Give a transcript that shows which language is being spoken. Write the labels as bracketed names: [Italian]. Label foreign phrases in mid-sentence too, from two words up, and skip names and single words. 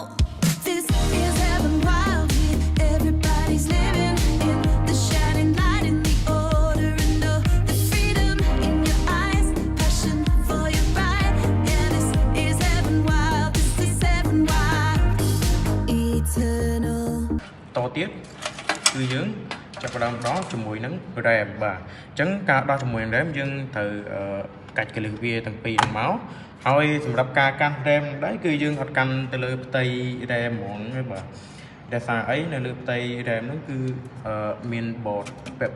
[English] This is heaven wild here. Everybody's living in the shining light, in the order and the freedom in your eyes, passion for your right. Yeah, this is heaven wild. This is heaven wild, eternal. [Khmer] តទៀតគឺយើងចាប់ផ្ដើមដោះជាមួយនឹង RAM បាទអញ្ចឹងការដោះជាមួយនឹង RAM យើងត្រូវកាច់កលឹះវាទាំងពីរហ្នឹងមកហើយសម្រាប់ការកាន់ RAM ដែរគឺយើងអត់កាន់ទៅលើផ្ទៃ RAM ហ្មងទេបាទដែលសារអីនៅលើផ្ទៃ RAM ហ្នឹងគឺមាន board ពាក់